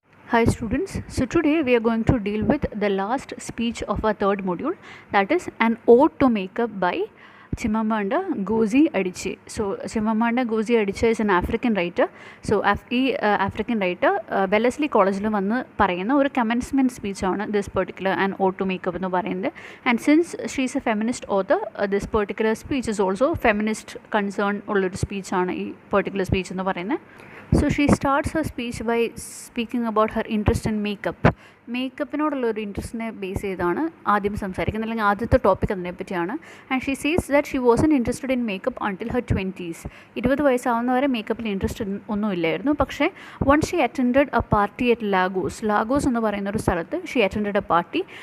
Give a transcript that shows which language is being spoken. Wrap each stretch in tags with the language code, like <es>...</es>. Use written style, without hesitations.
<en>Hi students, so today we are going to deal with the last speech of our third module, that is an ode to makeup by Chimamanda Ngozi Adichie. So Chimamanda Ngozi Adichie is an African writer. So African writer</en> <ml>Wellesley കോളേജിൽ വന്ന് പറയുന്ന ഒരു commencement സ്പീച്ചാണ് this particular and odd to makeup എന്ന് പറയുന്നത്.</ml> <en>and since she is a feminist author, this particular speech is also feminist concern</en> <ml>ഉള്ളൊരു സ്പീച്ചാണ് ഈ particular speech എന്ന് പറയുന്നത്.</ml> <en>So she starts her speech by speaking about her interest in makeup.</en> <ml>മേക്കപ്പിനോടുള്ള ഒരു ഇൻട്രസ്റ്റിനെ base ചെയ്താണ് ആദ്യം സംസാരിക്കുന്നത്, അല്ലെങ്കിൽ ആദ്യത്തെ ടോപ്പിക് അതിനെപ്പറ്റിയാണ്.</ml> <en>And she says that she wasn't interested in makeup until her 20s.</en> <ml>20 വയസ്സാവുന്നവരെ മേക്കപ്പിൽ interest ഒന്നുമില്ലായിരുന്നു. പക്ഷേ</ml> <en>once she attended a party at Lagos</en> <ml>എന്ന് പറയുന്ന ഒരു സ്ഥലത്ത്</ml> <en>She attended a party.</en>